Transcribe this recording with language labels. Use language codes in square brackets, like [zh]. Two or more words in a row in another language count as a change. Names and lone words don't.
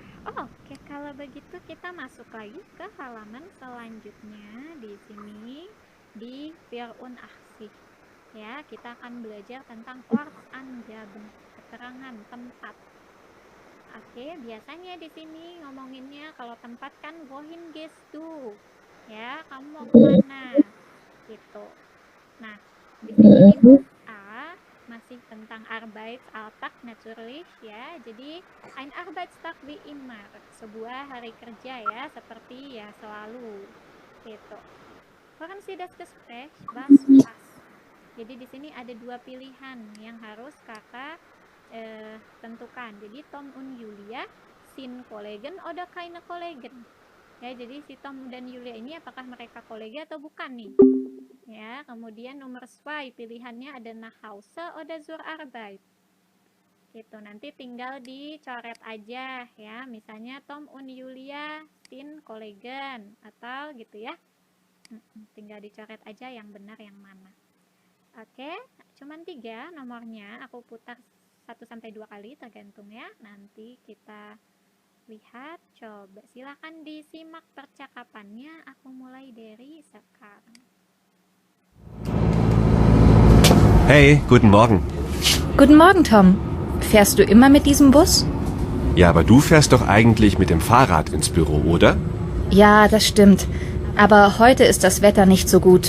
[id] Oke, kalau begitu kita masuk lagi ke halaman selanjutnya di sini di Verunachzig. Ya, kita akan belajar tentang Ortsangaben, keterangan tempat. Oke, biasanya di sini ngomonginnya kalau tempat kan [de] wohin gehst du. [id] Ya, kamu mau kemana? Gitu. Nah, di sini di huruf A masih tentang [de] Arbeitsalltag natürlich [id] ya. [de] Jadi ein Arbeitstag wie immer, [id] sebuah hari kerja ya, seperti ya selalu. Gitu. [de] Hören Sie das Gespräch? Was? [id] Jadi di sini ada dua pilihan yang harus kakak tentukan. [de] Jadi Tom und Julia sind Kollegen oder keine Kollegen. [id] Ya, jadi si Tom dan Julia ini apakah mereka kolega atau bukan nih? Ya, kemudian nomor 2 pilihannya ada [de] nach Hause oder zur Arbeit. [id] Gitu, nanti tinggal dicoret aja ya. Misalnya [de] Tom und Julia sind Kollegen [id] atau gitu ya. Tinggal dicoret aja yang benar yang mana. Oke, cuman 3 nomornya, aku putar 1-2 kali tergantung ya. Nanti kita lihat, coba silakan disimak percakapannya. Aku mulai dari sekarang. [de] Hey, guten Morgen. Guten Morgen, Tom. Fährst du immer mit diesem Bus? Ja, aber du fährst doch eigentlich mit dem Fahrrad ins Büro, oder? Ja, das stimmt. Aber heute ist das Wetter nicht so gut.